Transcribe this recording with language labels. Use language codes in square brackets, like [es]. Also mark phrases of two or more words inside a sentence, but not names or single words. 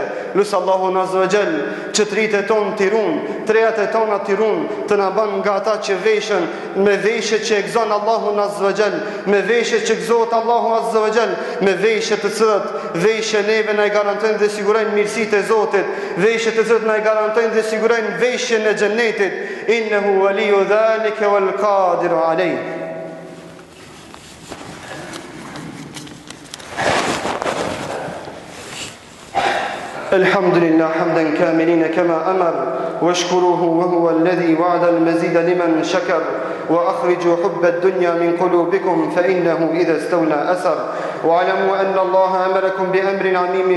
[sq] Lusë Allahu [ar] azza wa jall [sq] që tritë tonë tirun, trejat e tona tirun, të na bën nga ata që veshën me veshje që e gëzon Allahu [ar] azza wa jall, [sq] me veshje që gëzohet Allahu [ar] azza wa jall, [sq] me veshje të cilat veshje neve na i garantojnë dhe sigurojnë mirësitë e Zotit, veshje të cilat na i garantojnë dhe sigurojnë veshjen e xhennetit. [ar] إنه ولي ذلك والقادر عليه. الحمد لله حمدا كاملين كما أمر واشكروه وهو الذي وعد المزيد لمن شكر وأخرجوا حب الدنيا من قلوبكم فإنه إذا استولى أثر واعلموا أن الله أمركم بأمر عميم